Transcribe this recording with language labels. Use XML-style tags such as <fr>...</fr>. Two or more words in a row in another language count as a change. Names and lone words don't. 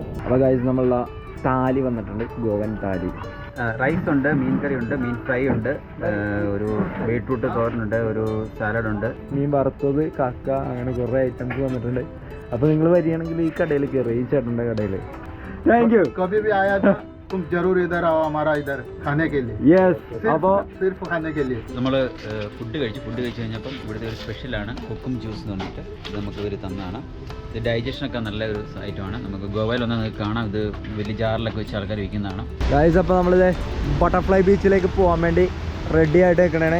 <ml>അപ്പോൾ ഗൈസ് നമ്മളുള്ള താലി വന്നിട്ടുണ്ട്, ഗോവൻ താലി. റൈസ് ഉണ്ട്, മീൻ കറി ഉണ്ട്, മീൻ ഫ്രൈ ഉണ്ട്, ഒരു ബീട്രൂട്ട് തോരനുണ്ട്, ഒരു സാലഡ് ഉണ്ട്, മീൻ വറുത്തത്, കക്ക, അങ്ങനെ കുറേ ഐറ്റംസ് വന്നിട്ടുണ്ട്. അപ്പോൾ നിങ്ങൾ വരികയാണെങ്കിൽ ഈ കടയിൽ കയറി, ഈ ചേട്ടൻ്റെ കടയിൽ.</ml> <en>Thank you.</en> <hi>कभी भी आया था तुम जरूर इधर आओ हमारा इधर खाने के लिए.</hi> <ml>യെസ്. അപ്പോൾ</ml> <hi>सिर्फ खाने के लिए.</hi> <ml>നമ്മൾ ഫുഡ് കഴിച്ച് കഴിഞ്ഞപ്പം ഇവിടുത്തെ ഒരു സ്പെഷ്യലാണ് കുക്കും ജ്യൂസ് എന്ന് പറഞ്ഞിട്ട് ഇത് നമുക്ക് ഇവർ തന്നതാണ്. ഇത് ഡൈജഷനൊക്കെ നല്ല ഒരു ഐറ്റമാണ്. നമുക്ക് ഗോവയിലൊന്നും നിങ്ങൾക്ക് കാണാം, ഇത് വലിയ ജാറിലൊക്കെ വെച്ച് ആൾക്കാർ വിൽക്കുന്നതാണ്. ഗൈസ് അപ്പോൾ നമ്മളിത് ബട്ടർഫ്ലൈ ബീച്ചിലേക്ക് പോകാൻ വേണ്ടി റെഡി ആയിട്ട് നിൽക്കണേ.</ml>